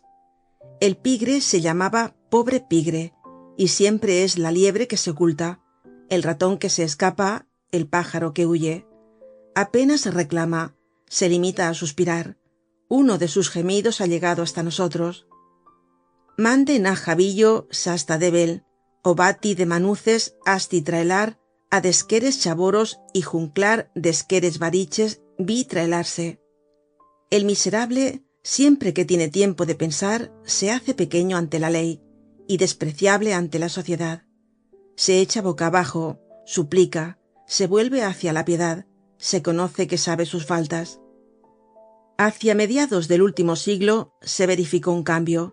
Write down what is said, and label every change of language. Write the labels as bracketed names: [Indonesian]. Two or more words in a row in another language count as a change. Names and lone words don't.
[Spanish] El pigre se llamaba pobre pigre, y siempre es la liebre que se oculta, el ratón que se escapa, el pájaro que huye. Apenas reclama, se limita a suspirar. Uno de sus gemidos ha llegado hasta nosotros. [Caló] Mande na jabillo sasta debel, obati de manuces asti traelar, a desqueres chaboros y junclar desqueres variches vi traelarse. [Spanish] El miserable, siempre que tiene tiempo de pensar, se hace pequeño ante la ley y despreciable ante la sociedad. Se echa boca abajo, suplica, se vuelve hacia la piedad, se conoce que sabe sus faltas. Hacia mediados del último siglo se verificó un cambio.